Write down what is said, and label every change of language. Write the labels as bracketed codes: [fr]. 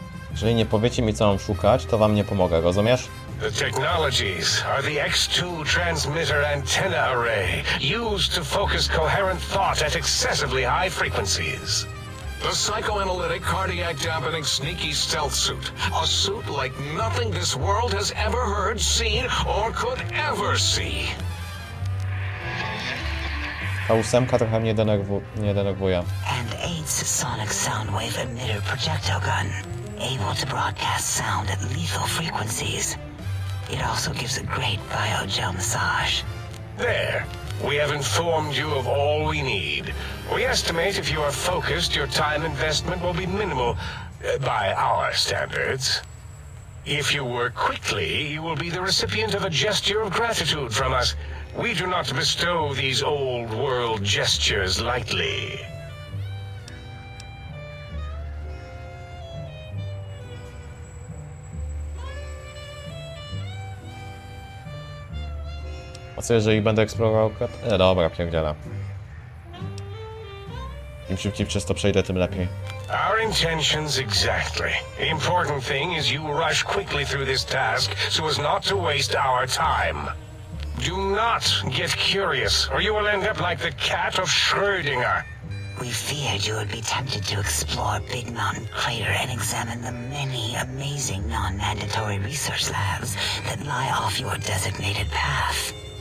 [pl] Jeżeli nie powiecie mi, co mam szukać, to wam nie pomogę, rozumiesz? [en] The technologies are the X2 transmitter antenna array, used to focus coherent thought at excessively high frequencies. The psychoanalytic, cardiac dampening, sneaky stealth suit. A suit like nothing this world has ever heard, seen, or could ever see. [pl] Ta ósemka trochę mnie denerwuje. [en] And 8's sonic soundwave emitter projectile gun, able to broadcast sound at lethal frequencies. It also gives a great biogel massage. There. We have informed you of all we need. We estimate if you are focused, your time investment will be minimal, by our standards. If you work quickly, you will be the recipient of a gesture of gratitude from us. We do not bestow these old world gestures lightly. [pl] A co jeżeli będę eksplorował KRATER? Dobra, pierdziela. Im szybciej przez to przejdę, tym lepiej. [en] Our intentions exactly. The important thing is you rush quickly through this task so as not to waste our time. Do not get curious, or you will end up like the cat of Schrödinger. We feared you would be tempted to explore Big Mountain Crater and examine the many amazing non-mandatory research labs that lie off your designated path.